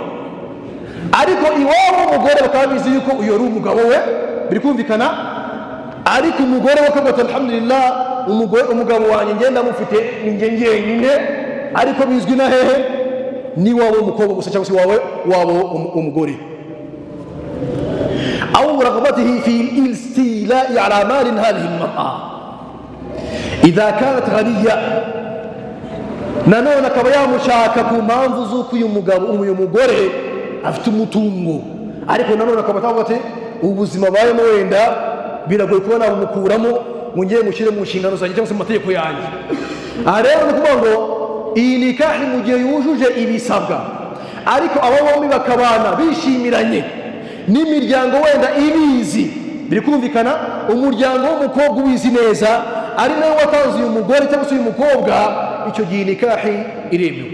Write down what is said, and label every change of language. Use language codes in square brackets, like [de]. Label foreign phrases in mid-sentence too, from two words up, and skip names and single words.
[rw] Ariko iwabo umugore bakaba bizi yuko uyu ari umugabo we, biri kumvikana. Ariko umugore we akavuga ati alhamdulillah, umugabo wanjye ngenda mufite ninjye njyenyine, ariko bizwi na hehe, ni wabo umukobwa gusa cyangwa se wabo umugore. [ar] أو رغبته في الاستيلاء على مال هذه المرأة إذا كانت غنية. [rw] nanone akaba yamushaka ku mpamvu z'uko uyu mugore afite umutungo, ariko nanone akaba atavuga ati ubuzima bayemo wenda biragoye kuba nabumukuramo ngo ngiye mushyire mu nshingano zanjye cyangwa se mu mategeko yanjye. Aha rero ni ukuvuga ngo iyi nikahi mu gihe yujuje ibisabwa, ariko abo bombi bakabana bishimiranye, n'imiryango wenda ibizi, biri kumvikana, umuryango w'umukobwa ubizi neza, ari nawe watanze uyu mugore cyangwa se uyu mukobwa, icyo gihe nikahi iremewe.